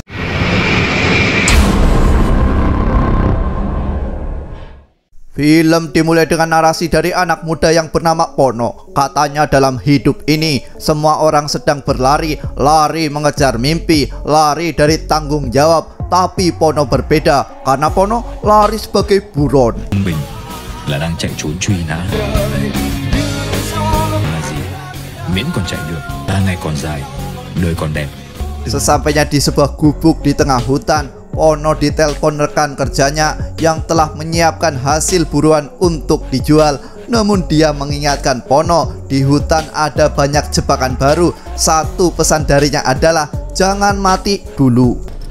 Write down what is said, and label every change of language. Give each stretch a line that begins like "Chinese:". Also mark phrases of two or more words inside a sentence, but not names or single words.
Indonesian: Film dimulai dengan narasi dari anak muda yang bernama Pono. Katanya dalam hidup ini semua orang sedang berlari, lari mengejar mimpi, lari dari tanggung jawab. Tapi Pono berbeda karena Pono lari sebagai buron.
Vietnamese: Mình là đang chạy trốn truy nã. Là gì? Miễn còn chạy được, ngày còn dài, đời còn đẹp.
Indonesian: Sesampainya di sebuah gubuk di tengah hutan, Pono ditelepon rekan kerjanya yang telah menyiapkan hasil buruan untuk dijual. Namun dia mengingatkan Pono, di hutan ada banyak jebakan baru. Satu pesan darinya adalah jangan mati dulu.